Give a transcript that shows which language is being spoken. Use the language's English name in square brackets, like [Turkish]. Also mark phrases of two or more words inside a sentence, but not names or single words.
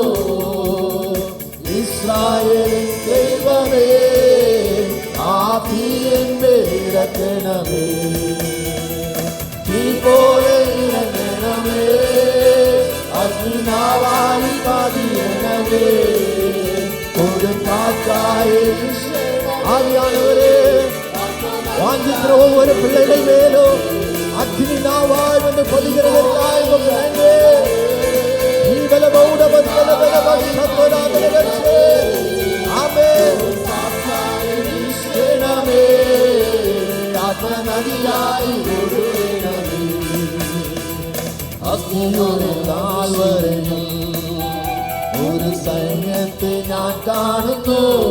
[Malayalam] ഇസ്രായേലിൻ ദൈവമേ, ആ തീ എന്നെ ഇറക്കണമേ. തീ പോലെ ഇറങ്ങണമേ, അഗ്നിനാവായി പതിയണമേ, കൊടുങ്കാറ്റായി. ആവിയാനവരെ, വാഞ്ചിക്കുന്ന [Tamil] ஒவ்வொரு பிள்ளைகள் மேலும் அக்னி நாவாய் வந்து கொதிக்கிறதற்காய் நன்றி. [Malayalam] ആത്മനദിയായി ഒഴുകണമേ. അഗ്നിയുടെ താഴ്വരയിൽ ഒരു സൈന്യത്തെ ഞാൻ കാണുന്നു.